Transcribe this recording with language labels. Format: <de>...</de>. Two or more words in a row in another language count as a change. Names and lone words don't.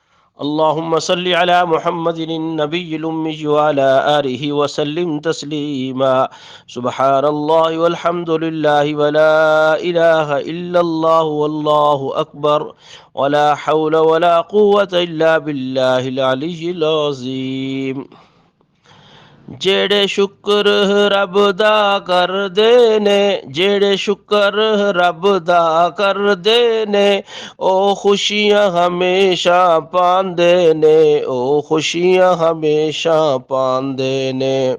<ar>اللهم صل على محمد النبي الأمي وعلى آله وسلم تسليما. سبحان الله والحمد لله ولا إله إلا الله والله أكبر ولا حول ولا قوة إلا بالله العلي العظيم.</ar> <pa>جیہڑے شکر رب دا کردے نے، جیہڑے شکر رب دا کردے نے، او خوشیاں ہمیشہ پاندے نے، او خوشیاں ہمیشہ پاندے نے.</pa>